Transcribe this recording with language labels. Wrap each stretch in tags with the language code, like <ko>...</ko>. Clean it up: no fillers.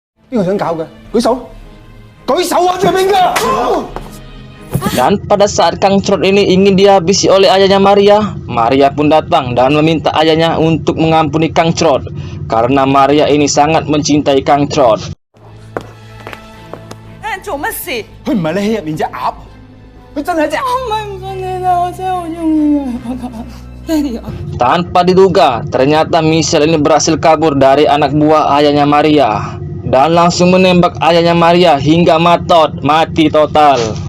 <yue>邊個想搞嘅？舉手！舉手啊！最邊個？</yue> <id>Dan pada saat Kang Trot ini ingin dihabisi oleh ayahnya Maria, Maria pun datang dan meminta ayahnya untuk mengampuni Kang Trot karena Maria ini sangat mencintai Kang Trot.</id> <yue>做乜事？佢唔係你戲入面隻鴨，佢真係一隻。我唔係唔信你啦，我真係好中意佢。爹哋，</yue> <id>Tanpa diduga, ternyata Michelle ini berhasil kabur dari anak buah ayahnya Maria dan langsung menembak ayahnya Maria hingga mati total.</id>